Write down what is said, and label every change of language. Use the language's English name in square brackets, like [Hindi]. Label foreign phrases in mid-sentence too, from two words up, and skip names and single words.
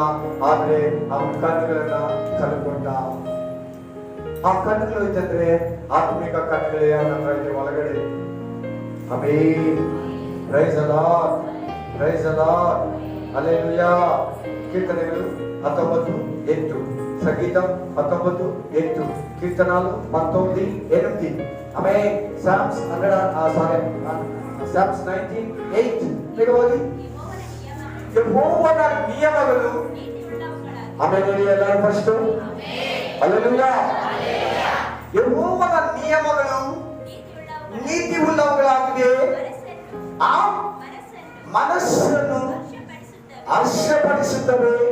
[Kannada] ಆದ್ರೆ ಅವನ ಕಣ್ಣುಗಳನ್ನ ಕಲ್ಕೊಂಡ. ಆ ಕಣ್ಣುಗಳು ಇತ್ತಂದ್ರೆ ಆತ್ಮಿಕ ಕಣ್ಣುಗಳೇ ಅವನ ಹತ್ರ ಇದೆ ಒಳಗಡೆ. [English] ಆಮೆನ್. praise the Lord, praise the Lord. [Kannada] ಹಲ್ಲೆಲೂಯಾ. ಕೀರ್ತನೆಗಳು 19:8, [Telugu] సంగీతం 19:8, కీర్తనాలు 19:8. ఆమేన్. సామ్స్ 19:8 లేకపోతే [Kannada] ಯೆಹೋವನ ನಿಯಮಗಳು. ಆಮೆನ್. ಎಲ್ಲರೂ ಫಸ್ಟ್ ಹಲ್ಲೆಲೂಯಾ. ಯೆಹೋವನ ನಿಯಮಗಳು ನೀತಿ ಉಳ್ಳವುಗಳಾಗಿವೆ, ಆ ಮನಸ್ಸನ್ನು ಹರ್ಷಪಡಿಸುತ್ತವೆ.